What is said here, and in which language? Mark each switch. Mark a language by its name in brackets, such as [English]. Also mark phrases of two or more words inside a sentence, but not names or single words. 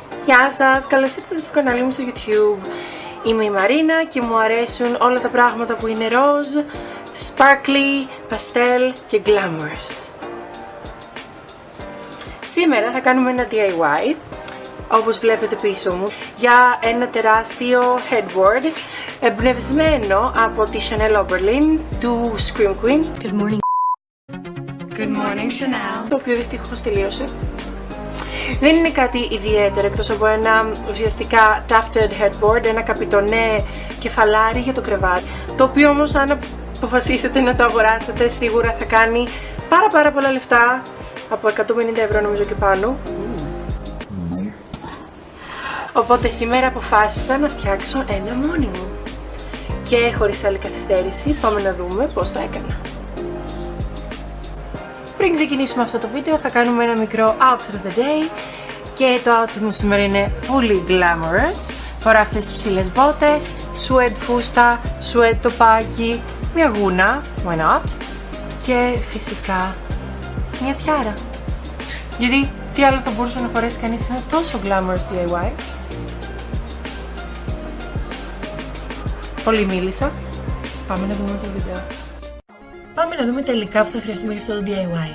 [Greek] Γεια σας, καλώς ήρθατε στο κανάλι μου στο YouTube. Είμαι η Μαρίνα και μου αρέσουν όλα τα πράγματα που είναι ροζ, [English] sparkly, pastel [Greek] και glamorous. Σήμερα θα κάνουμε ένα DIY, όπως βλέπετε πίσω μου, για ένα τεράστιο headboard εμπνευσμένο από τη Chanel Oberlin του Scream Queens. [English] Good morning. Good morning, Chanel. [Greek] Το οποίο δυστυχώς τελείωσε. Δεν είναι κάτι ιδιαίτερο εκτός από ένα ουσιαστικά [English] tufted headboard, [Greek] ένα καπιτονέ κεφαλάρι για το κρεβάτι, το οποίο όμως αν αποφασίσετε να το αγοράσετε σίγουρα θα κάνει πάρα πολλά λεφτά, από 150 ευρώ νομίζω και πάνω. Οπότε σήμερα αποφάσισα να φτιάξω ένα μόνη μου και χωρίς άλλη καθυστέρηση πάμε να δούμε πώς το έκανα. Πριν ξεκινήσουμε αυτό το βίντεο θα κάνουμε ένα μικρό [English] outfit of the day [Greek] και το outfit μου σήμερα είναι πολύ glamorous. Φοράω αυτές τις ψηλές μπότες, sweat φούστα, sweat τοπάκι, μια γούνα, [English] why not, [Greek] και φυσικά μια τιάρα. Γιατί τι άλλο θα μπορούσε να φορέσει κανείς ένα τόσο [English] glamorous DIY. [Greek] Πολύ μίλησα, πάμε να δούμε το βίντεο. Πάμε να δούμε τελικά που θα χρειαστούμε για αυτό το DIY.